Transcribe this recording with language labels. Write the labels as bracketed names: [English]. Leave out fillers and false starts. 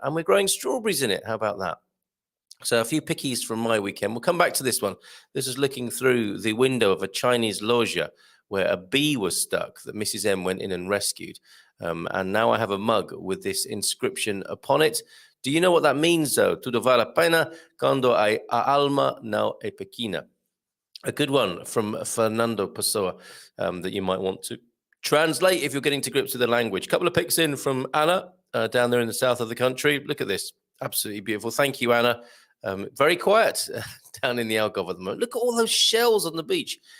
[English] And we're growing strawberries in it. How about that? So a few pickies from my weekend. We'll come back to this one. This is looking through the window of a Chinese loja where a bee was stuck that Mrs. M went in and rescued. And now I have a mug with this inscription upon it. Do you know what that means, though? [Portuguese] Tudo vale a pena quando a alma não é pequena. [English] A good one from Fernando Pessoa that you might want to translate if you're getting to grips with the language. A couple of pics in from Anna. down there in the south of the country. Look at this. Absolutely beautiful. Thank you, Anna. Very quiet down in the Algarve at the moment. Look at all those shells on the beach.